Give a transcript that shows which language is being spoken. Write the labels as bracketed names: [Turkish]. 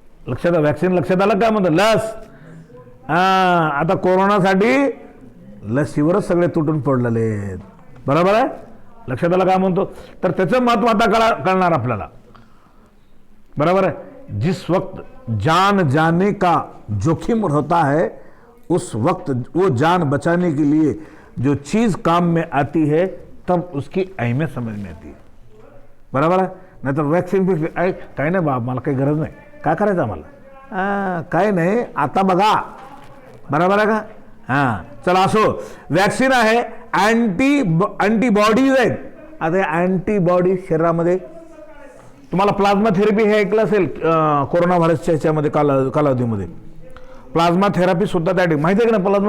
[Marathi] लक्षात आलं काय म्हणतं, लस. आता कोरोनासाठी लसीवरच सगळे तुटून पडलेले आहेत, बरोबर आहे. लक्षात आलं काय म्हणतो, तर त्याचं महत्व आता कळणार आपल्याला, बरोबर आहे. [Hindi] जिस वक्त जान जाने का जोखिम होता है उस वक्त वो जान बचाने के लिए जो चीज काम में आती है तब उसकी अहमियत समझ में आती है. [Marathi] बरोबर आहे. नाहीतर वॅक्सिन काही नाही बाबा, मला काही गरज नाही, काय करायचं आम्हाला, काही नाही आता बघा. बरोबर आहे का. हां चला असो, वॅक्सिन आहे, अँटीबॉडीज आहेत. आता अँटीबॉडी शरीरामध्ये, तुम्हाला प्लाझ्मा थेरपी हे ऐकलं असेल कोरोना व्हायरसच्या ह्याच्यामध्ये कालावधीमध्ये प्लाझ्मा थेरपी सुद्धा त्या ठिकाणी माहिती आहे का ना.